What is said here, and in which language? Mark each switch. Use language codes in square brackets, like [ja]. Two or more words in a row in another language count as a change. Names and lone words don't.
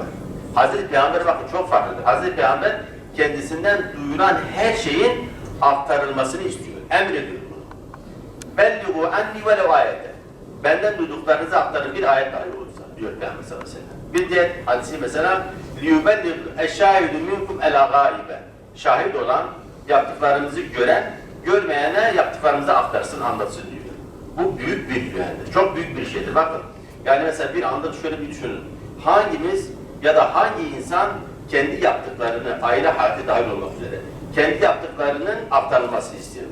[tr] Hazreti Peygamber bakın çok farklıdır. Hazreti Peygamber kendisinden duyulan her şeyin aktarılmasını istiyor. Emrediyor bunu. [ar] بلغوا عني ولو آية. [tr] Benden duyduklarınızı aktarın, bir ayet dahi olursa diyor Peygamber [ar] صلى الله عليه وسلم. [tr] Bir diğer hadisi mesela [ar] لِيُبَلِّغْ اَشَّاهِدُ مِنْكُمْ اَلَا غَائِبًا. [tr] Şahit olan, yaptıklarımızı gören, görmeyene yaptıklarımızı aktarsın, anlatsın diyor. Bu büyük bir güvendir. Çok büyük bir şeydir. Bakın. Yani mesela bir anda şöyle bir düşünün. Hangimiz ya da hangi insan kendi yaptıklarını, aile hayatı dahil olmak üzere, kendi yaptıklarının aktarılmasını isteyebilir?